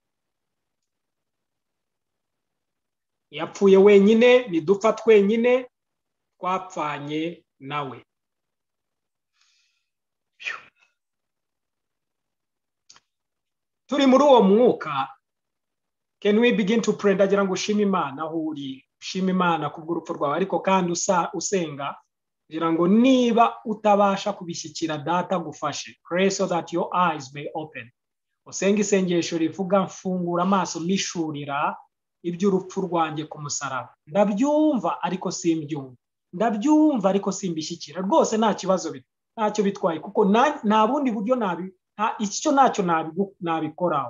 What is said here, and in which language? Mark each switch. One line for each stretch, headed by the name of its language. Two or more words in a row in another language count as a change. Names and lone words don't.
Kinyarwanda: Yapfuye wenyine, nidupfa twenyine, twapfanye nawe. Turi muri uwo mwuka,
English: can we begin to pray?
Kinyarwanda: Ndagira ngo ushime Imana aho uri, ushime Imana kubw'urupfu rwawe, ariko kandi usenga kugira ngo niba utabasha kubishyikira data gufashe.
English: Pray so that your eyes may open.
Kinyarwanda: Usenga isengesho rivuga mfungura amaso mishurira iby'urupfu rwanjye ku musaraba. Ndabyumva ariko simbyumva, ndabyumva ariko simbishyikira. Rwose nta kibazo ntacyo bitwaye, kuko nta bundi buryo icyo ntacyo nabikoraho.